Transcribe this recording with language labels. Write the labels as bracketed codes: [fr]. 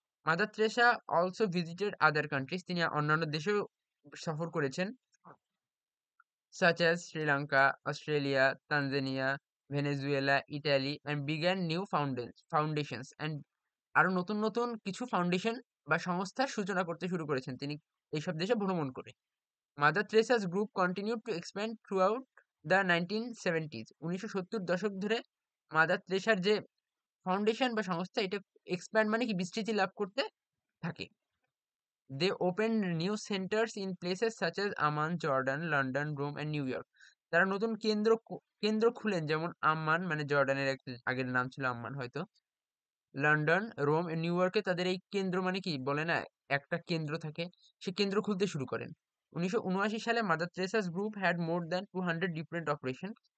[en] Mother Teresa also visited other countries, [bn] তিনি অন্যান্য দেশেও সফর করেছেন, such as Sri Lanka, Australia, Tanzania, Venezuela, Italy, [en] and began new foundations and [bn] আরো নতুন নতুন কিছু ফাউন্ডেশন বা সংস্থার সূচনা করতে শুরু করেছেন তিনি এইসব দেশে ভ্রমণ করে। [en] Mother Teresa's group continued to expand throughout the 1970s, [bn] 1970 দশক ধরে মাদার তেরেসার যে ফাউন্ডেশন বা সংস্থা, এটা এক্সপ্যান্ড মানে কি, বিস্তৃতি লাভ করতে থাকে। [en] They opened new centers in places such as Amman, Jordan, London, Rome and New York. [bn] তারা নতুন কেন্দ্র খুলেন, যেমন আম্মান মানে জর্ডানের আগের নাম ছিল আম্মান হয়তো, লন্ডন, রোম, নিউ ইয়র্কে তাদের এই কেন্দ্র মানে কি বলে না, একটা কেন্দ্র থাকে, সে কেন্দ্র খুলতে শুরু করেন। [en] 1979 সালে Mother Teresa's group had more than 200 different operation.